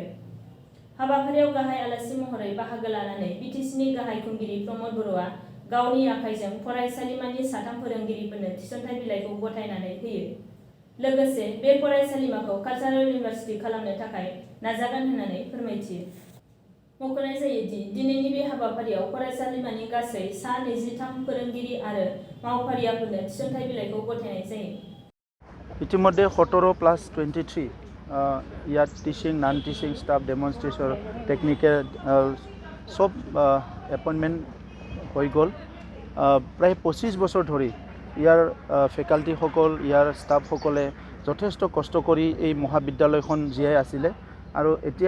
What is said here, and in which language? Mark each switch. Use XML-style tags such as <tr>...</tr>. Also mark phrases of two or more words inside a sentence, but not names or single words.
<brx>हाबाफारियाव गाहाय आलासि महरै बाहागो लानानै बिटिसिनि गाहाय खुंगिरि प्रमद बर'आ गावनि आखाइजों फरायसालिमानि 3 फोरोंगिरिफोरनो थिसनथाइ बिलाइखौ गथायनानै होयो। लोगोसे बे फरायसालिमाखौ</brx> <en>cultural university</en> <brx>खालामनो थाखाय नाजागोन होननानै फोरमायथियो। मख'नाय जायोदि दिनैनि बे हाबाफारियाव फरायसालिमानि गासै 23 फोरोंगिरि आरो मावफारियाफोरनो थिसनथाइ बिलाइखौ गथायनाय जायो।</brx> <as>ইতিমধ্যে 17+23 ইয়াত</as> <en>teaching non teaching staff demonstration technical</en> <as>সব এপইণ্টমেণ্ট হৈ গ'ল। প্ৰায় 25 বছৰ ধৰি ইয়াৰ ফেকাল্টিসকল ইয়াৰ ষ্টাফসকলে যথেষ্ট কষ্ট কৰি এই মহাবিদ্যালয়খন জীয়াই আছিলে আৰু এতিয়া</as>